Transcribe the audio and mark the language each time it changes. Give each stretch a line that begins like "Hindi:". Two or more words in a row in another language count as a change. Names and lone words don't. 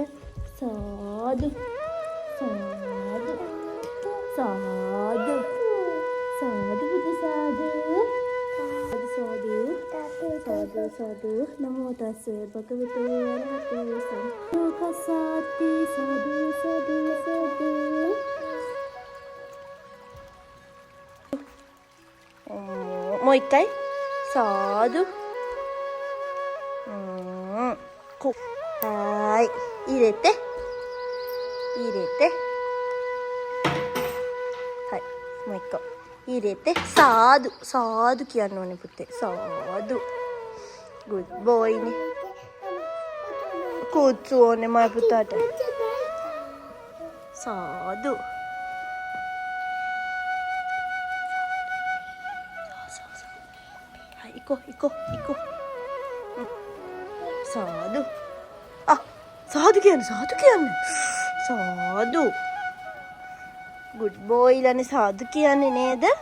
Sinhala: සාදු බුදු සාදු.
Pali: සාදු නමෝ තස්ස භගවතු වරහතු සම්බුද්දස්සාති.
Sinhala: සාදු.
Japanese: もう一回。සාදු。はい、入れて。はい、もう一個入れて。
Sinhala: සාදු කියන්න ඕනේ පුතේ. සාදු.
English: good boy
Sinhala: නේ. කුච්චු ඕනේ මයි පුතාට. සාදු.
Japanese: はい、行こう。සාදු.
Sinhala: සාදු කියන්නේ. සාදු.
English: good boy
Sinhala: ලානේ සාදු කියන්නේ නේද?